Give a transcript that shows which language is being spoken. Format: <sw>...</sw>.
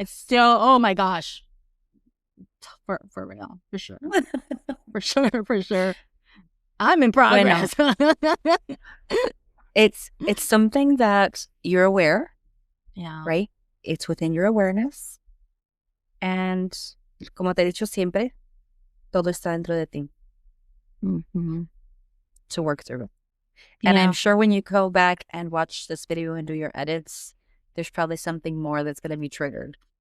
<en>It's still, oh my gosh. For real, for sure. for sure. I'm in progress.</en> <es>Bueno.</es> <en>It's something that you're aware. Yeah. Right? It's within your awareness.</en> <es>And como te he dicho siempre, todo está dentro de ti. Mm-hmm.</es> <en>To work through it. And I'm sure when you go back and watch this video and do your edits, there's probably something more that's going to be triggered.</en>